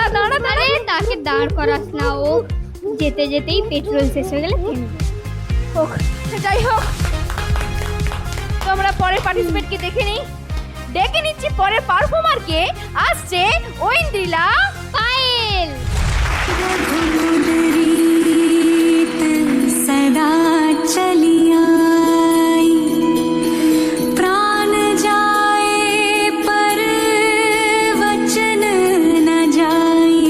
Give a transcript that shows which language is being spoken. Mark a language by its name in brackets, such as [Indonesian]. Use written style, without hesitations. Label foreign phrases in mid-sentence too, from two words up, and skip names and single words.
[Bangla] আরে তাকে দাঁড় করাস না, ও যেতে যেতেই পেট্রোল শেষ হয়ে গেলে থেমে যাবে। হোক, যাই হোক, তোমরা পরের পার্টিসিপেন্টকে দেখে নিচ্ছি পরের পারফর্মারকে। আসছে ঐন্দ্রিলা পায়েল। [Hindi] सदा चली आई, प्राण जाए पर वचन न जाए।